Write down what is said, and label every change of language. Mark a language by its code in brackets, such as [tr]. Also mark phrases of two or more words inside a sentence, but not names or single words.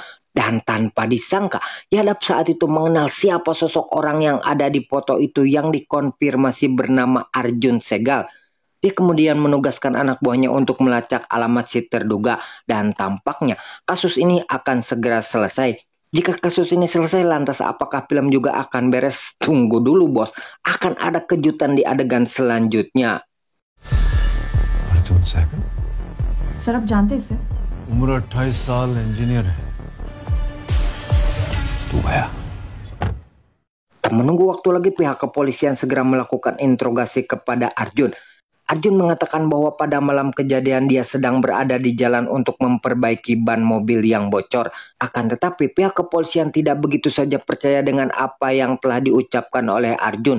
[id] Dan tanpa disangka, Yadap saat itu mengenal siapa sosok orang yang ada di foto itu yang dikonfirmasi bernama Arjun Segal. Dia kemudian menugaskan anak buahnya untuk melacak alamat si terduga. Dan tampaknya kasus ini akan segera selesai. Jika kasus ini selesai, lantas apakah film juga akan beres? Tunggu dulu bos, akan ada kejutan di adegan selanjutnya. Arjun Segal? [hi] Sir, आप जानते हैं इसे? उम्र 28 साल, इंजीनियर है. तू गया. [id] Tak menunggu waktu lagi, pihak kepolisian segera melakukan interogasi kepada Arjun. Arjun mengatakan bahwa pada malam kejadian dia sedang berada di jalan untuk memperbaiki ban mobil yang bocor. Akan tetapi pihak kepolisian tidak begitu saja percaya dengan apa yang telah diucapkan oleh Arjun.